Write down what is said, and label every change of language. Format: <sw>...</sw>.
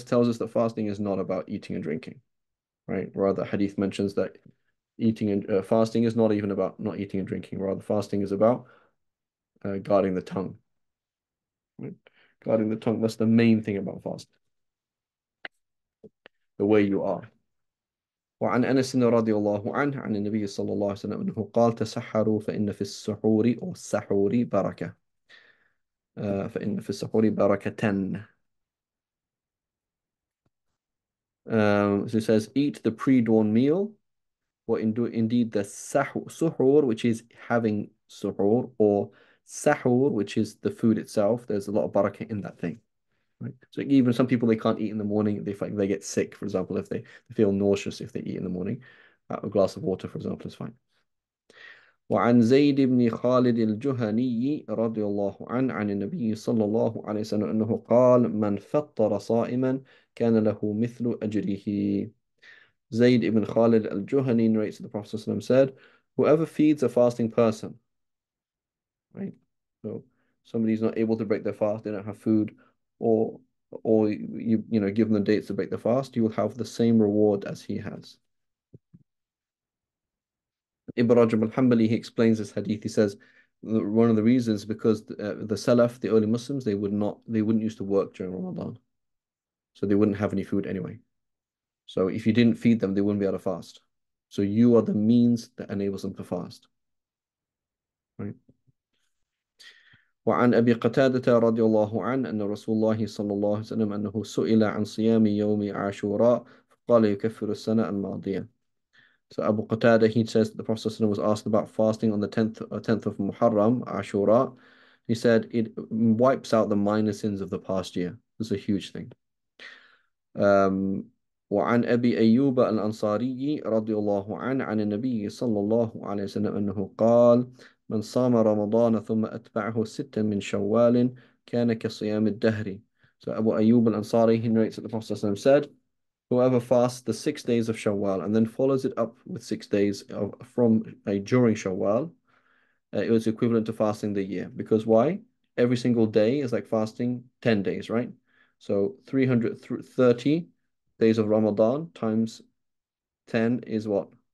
<en>It tells us that fasting is not about eating and drinking, right? Rather, hadith mentions that eating and fasting is not even about not eating and drinking. Rather, fasting is about guarding the tongue, right? Guarding the tongue. That's the main thing about fasting. The way you are.</en> <ar>وعن أنس رضي الله عنه عن النبي صلى الله عليه وسلم أنه قال تسحروا فإن في السحور أو السحور بركة. فإن في السحور بركة.</ar> <en>So it says, eat the pre-dawn meal, or indeed the suhoor, which is having suhoor, or sahur, which is the food itself. There's a lot of barakah in that thing. Right? So even some people, they can't eat in the morning. They get sick, for example, if they feel nauseous if they eat in the morning. A glass of water, for example, is fine.</en> <ar>وعن زيد بن خالد الجهني رضي الله عنه عن النبي صلى الله عليه وسلم أنه قال من فطر صائما كان له مثل أجره.</ar> <en>Zayd ibn Khalid al-Juhani narrates that the Prophet ﷺ said, Whoever feeds a fasting person, right? So somebody's not able to break their fast, they don't have food, or or give them the dates to break the fast, you will have the same reward as he has. Ibn Rajab al-Hanbali, he explains this hadith. He says one of the reasons because the Salaf, the early Muslims, they wouldn't used to work during Ramadan, so they wouldn't have any food anyway. So if you didn't feed them, they wouldn't be able to fast. So you are the means that enables them to fast, right?</en> <ar>وعن أبي قتادة رضي الله عنه أن رسول الله صلى الله عليه وسلم أنه سئل عن صيام يوم عاشوراء فقال يكفر السنة الماضية.</ar> <en>So Abu Qatada, he says that the Prophet ﷺ was asked about fasting on the 10th of Muharram, Ashura. He said it wipes out the minor sins of the past year. It's a huge thing.</en> <ar>Um, وعن أبي أيوب الأنصاري رضي الله عنه عن النبي صلى الله عليه وسلم أنه قال من صام رمضان ثم أتبعه ستا من شوال كان كصيام الدهر.</ar> <en>So Abu Ayyub al-Ansari, he narrates that the Prophet ﷺ said, whoever fasts the 6 days of Shawwal and then follows it up with 6 days during Shawwal, it was equivalent to fasting the year. Because why? Every single day is like fasting 10 days, right? So 330 days of Ramadan times 10 is what?</en>